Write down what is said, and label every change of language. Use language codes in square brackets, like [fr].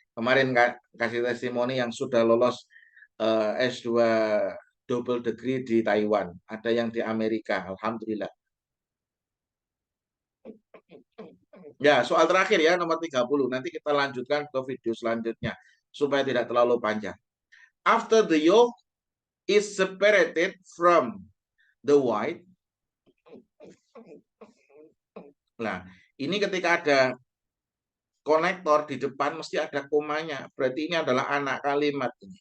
[id] Kemarin kasih testimoni yang sudah lolos S2 double degree di Taiwan. Ada yang di Amerika. Alhamdulillah. Ya, soal terakhir ya nomor 30. Nanti kita lanjutkan ke video selanjutnya supaya tidak terlalu panjang. [en] After the yolk is separated from the white. [id] Nah, ini ketika ada konektor di depan mesti ada komanya. Berarti ini adalah anak kalimat.